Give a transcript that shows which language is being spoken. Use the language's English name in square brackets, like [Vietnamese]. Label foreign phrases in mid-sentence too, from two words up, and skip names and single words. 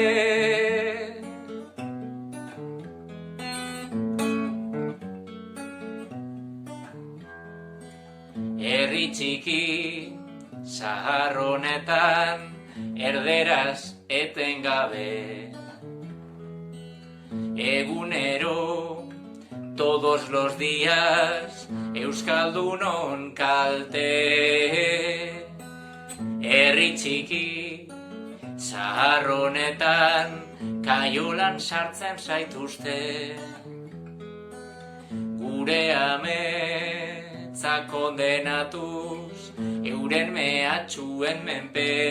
[Basque] Herri txiki zahar honetan erderaz etengabe, egunero [Spanish] todos los días [Basque] euskaldunon kalte. Herri txiki zahar honetan kaiolan sartzen zaituzte, gure ametza kondenatuz euren mehatxuen menpe.